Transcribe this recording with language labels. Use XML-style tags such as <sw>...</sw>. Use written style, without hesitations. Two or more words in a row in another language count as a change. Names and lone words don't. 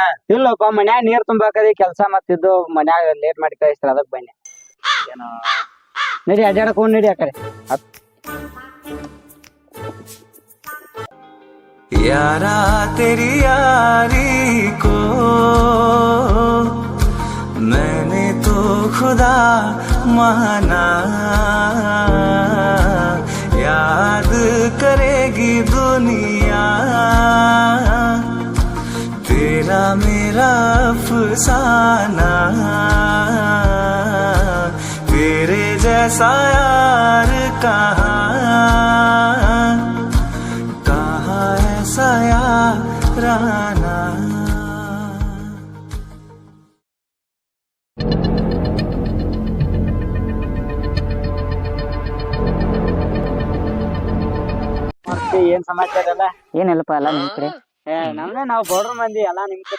<kn>ಇಲ್ಲಪ್ಪ, ಮನ್ಯಾಗ ನೀರ್ ತುಂಬಾಕದಿ ಕೆಲ್ಸ ಮತ್ತಿದ್ದು ಮನ್ಯಾಗ ಲೇಟ್ ಮಾಡಿ ಕಳಿಸ್ತಾರ, ಅದಕ್ಕೆ ಬನ್ನಿ. ಏನು ನಡಿ ಅಡ್ಡಾಡಕ್ ಹೋಗ್, ನಡಿ ಆ ಕಡೆ.</kn> <hi>यारा तेरी यारी को मैंने तो खुदा माना, याद करेगी दुनिया तेरा मेरा अफसाना, तेरे जैसा यार कहाँ याराना.</hi> <kn>ಏನ್ ಸಮಾಚಾರ ಅಲ್ಲ? ಏನಿಲ್ಲಪ್ಪ, ಎಲ್ಲ ನಿಮ್ ಕಡೆ. ನಮ್ದೇ, ನಾವು ಬಡ್ರ ಮಂದಿ ಎಲ್ಲಾ ನಿಮ್ ಕಡೆ.</kn>